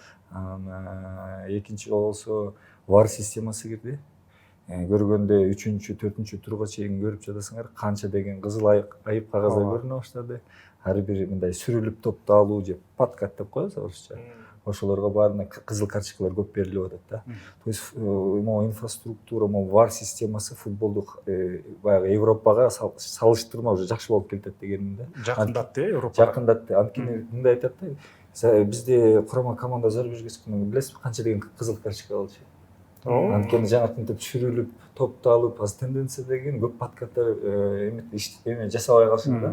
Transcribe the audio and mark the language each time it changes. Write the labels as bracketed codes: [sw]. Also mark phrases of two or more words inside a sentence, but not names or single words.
[ky] Экинчи болсо VAR системасы кирди. Көргөндө 3-4-турга чейин көрүп жатасыңар, канча деген кызыл айып кагаздар көрүнө баштады. Ар бир мындай сүрүлүп топту алуу же подкат деп коебуз орусча. Ошолорго баарына кызыл карточкалар көп берилип атат да. [ru] То есть [ky] могу инфраструктура, могу VAR системасы футболду баягы Европага салыштырма уже жакшы болуп келатат дегеним да. Жакындатты Европага. Жакындатты. Анткени мындай айтат да, бизде курама команда зарубежге чыкканда билесизби канча деген кызыл карточка алчу. Анткени жанакынтип сүрүлүп топту алып, азыр тенденция деген көп подкаттар эме жасабай калышат да.